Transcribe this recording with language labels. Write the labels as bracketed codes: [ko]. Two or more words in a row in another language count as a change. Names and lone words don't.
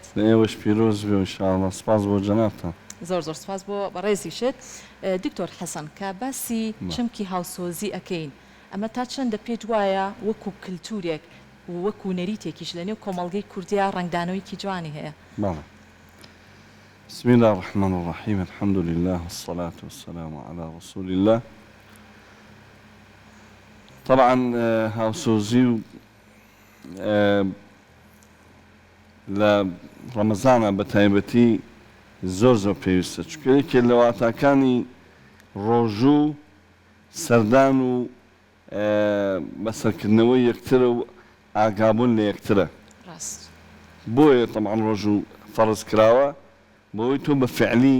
[ckb] ئێوەش پیرۆز بێ ئینشاءڵڵا سپاس بۆ جەنابتان زۆر سپاس بۆ بەڕێزیشت دکتۆر حەسەن کە باسی چەمکی هاوسۆزی ئەکەین ئەمە تا چەندە پێت وایە وەکو کللتورێک وەکو نەریتێکیش لە نێو کۆمەڵگەی کوردیا ڕنگدانەوەیکی جوانی هەیە [ar] بسم الله الرحمن الرحيم الحمد لله والصلاة والسلام على رسول الله [ckb] طبعا هاوسۆزی و لە ڕەمەزانە بە تایبەتی زۆر پێویستە چونکە یەکێک لە واتاکانی ڕۆژوو سەردان و بەسەرکردنەوەی یەکترە و ئاگابوون لە یەکترە بۆیە طبعا ڕۆژ و فەرز کراوە بۆی تۆ بە فعلی